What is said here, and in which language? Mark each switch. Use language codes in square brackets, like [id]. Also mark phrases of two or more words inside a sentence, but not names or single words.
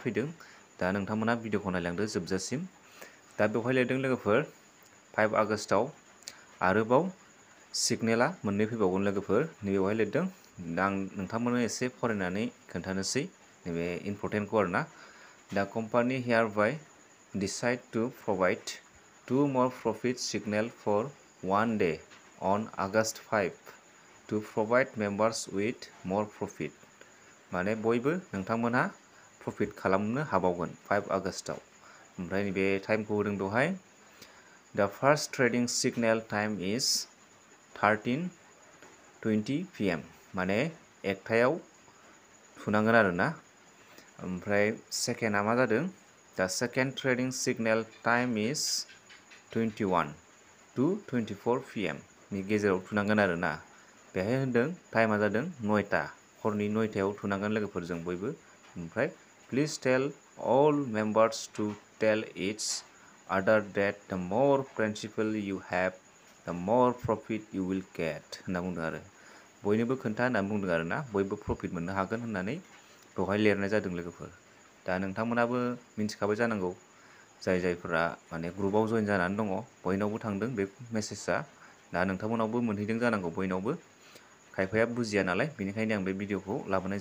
[brx] फैदों दा नोंथांमोना भिडिअखौ नायलांदो जोबजासिम दा बेवहाय लिरदों लोगोफोर 5 आगस्टआव आरोबाव सिगनेला मोननै फैबावगोन लोगोफोर नैबेवहाय लिरदों आं नोंथांमोननो एसे फरायनानै खोन्थानोसै नैबे इम्परटेन्टखौ आरोना दा कम्पानि [en] hereby decide to provide 2 more profit signal for 1 day on August 5 to provide members with more profit [brx] माने बयबो नोंथांमोनहा प्रफिट खालामनो हाबावगोन 5 आगस्टआव ओमफ्राय नैबे टाइमखौ होदों बेवहाय [en] The first trading signal time is [brx] 13:20 PM माने एकथायाव थुनांगोन आरोना ओमफ्राय सेकेन्डआ मा जादों [en] The second trading signal time is 21 to 24 PM [brx] नि गेजेराव थुनांगोन आरोना बेहाय होनदों टाइमा जादों 9टा हरनि 9टायाव थुनांगोन लोगोफोरजों बयबो ओमफ्राय [en] Please tell all members to tell each other that the more principal you have the more profit you will get [brx] होनना बुंदों आरो बयनोबो खोन्था होननानै बुंदों आरोना बयबो प्रफिट मोननो हागोन होननानै बेवहाय लिरनाय जादों लोगोफोर दा नोंथांमोनाबो मिन्थिखाबाय जानांगौ जायफोरा माने ग्रुपआव जइन जानानै दङ बयनावबो थांदों बे मेसेजआ दा नोंथांमोनावबो मोनहैदों जानांगौ बयनावबो खायफाया बुजिया नालाय बेनिखायनो आं बे भिडिअखौ लाबोनाय